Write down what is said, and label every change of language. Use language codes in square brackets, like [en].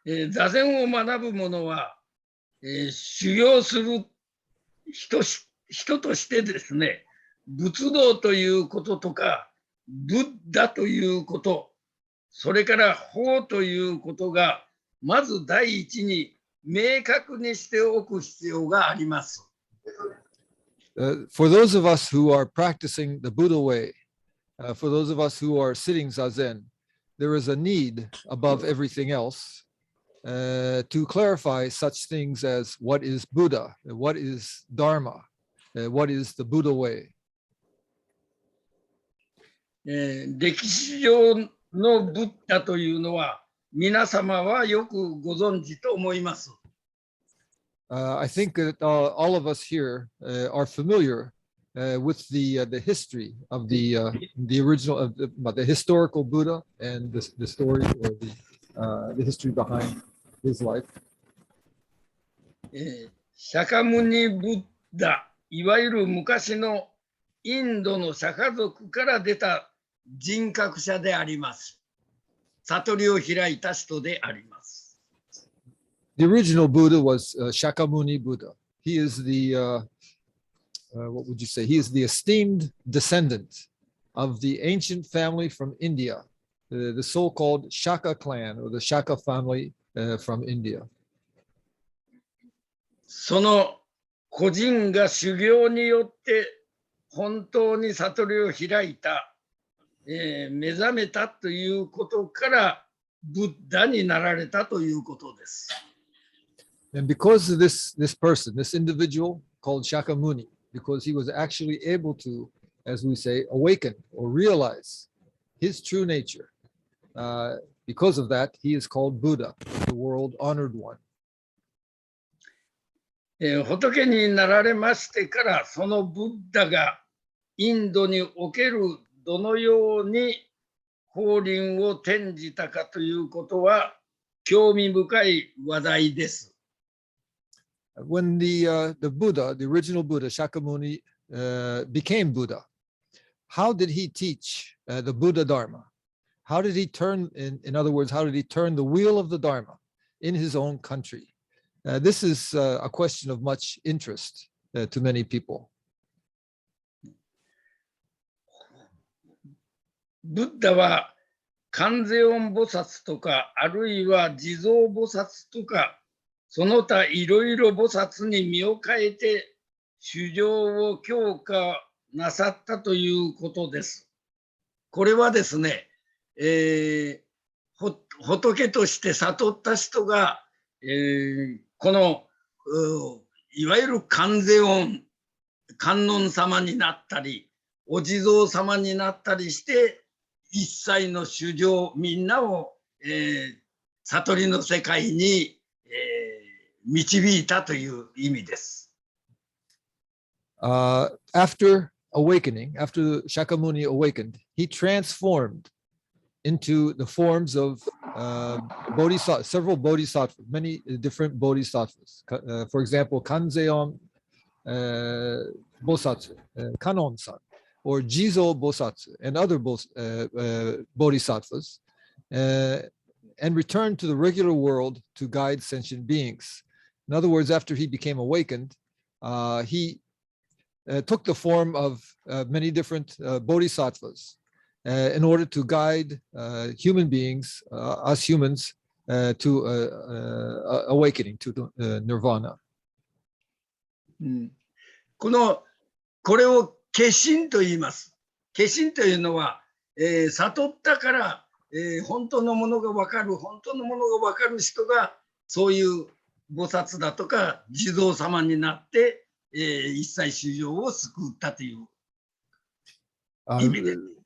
[ja] 座禅を学ぶ者は、修行する人としてですね、仏道ということとか、ブッダということ、それから法ということが、まず第一に明確にしておく必要があります。 [en] For those of us who are practicing the Buddha way, for those of us who are sitting zazen, there is a need above everything else to clarify such things as what is Buddha, what is Dharma, what is the Buddha way. [ja] 歴史上のブッダというのは皆様はよくご存知と思います。 [en] I think that all of us here are familiar with the history of the original of the historical Buddha and the story or the history behind his life. [ja] シャカムニ・ブッダ、いわゆる昔のインドの釈迦族から出た人格者であります。悟りを開いた人であります。 [en] The original Buddha was Shakyamuni Buddha. He is the, what would you say? He is the esteemed descendant of the ancient family from India, the so-called Shaka clan or the Shaka family from India. [ja] その個人が修行によって本当に悟りを開いた、目覚めたということからブッダになられたということです。 [en] And because of this person, this individual called Shakyamuni, because he was actually able to, as we say, awaken or realize his true nature, because of that, he is called Buddha, the world honored one. [ja] 仏になられましてから、そのブッダがインドにおけるどのように法輪を転じたかということは興味深い話題です。 [en] When the Buddha, the original Buddha, Shakyamuni, became Buddha, how did he teach the Buddha Dharma? How did he turn, in other words, how did he turn the wheel of the Dharma in his own country? This is a question of much interest to many people. [ja] ブッダは観世音菩薩とか、あるいは地蔵菩薩とか、その他いろいろ菩薩に身を変えて修行を強化なさったということです。これはですね、仏として悟った人が、このいわゆる観世音、観音様になったり、お地蔵様になったりして、一切の衆生みんなを、悟りの世界に、導いたという意味です。 [en] After awakening, after Shakyamuni awakened, he transformed into the forms of bodhisattva, several bodhisattvas, many different bodhisattvas. For example, Kanzeon Bosatsu, Kanon-san, or Jizo Bosatsu, and other bodhisattvas, and returned to the regular world to guide sentient beings. In other words, after he became awakened, he took the form of many different bodhisattvas in order to guide human beings, us humans, to awakening, to nirvana. [ja] これを化身と言います。化身というのは、悟ったから、本当のものが分かる、本当のものが分かる人がそういう菩薩だとか地蔵様になって、一切衆生を救ったという意味で。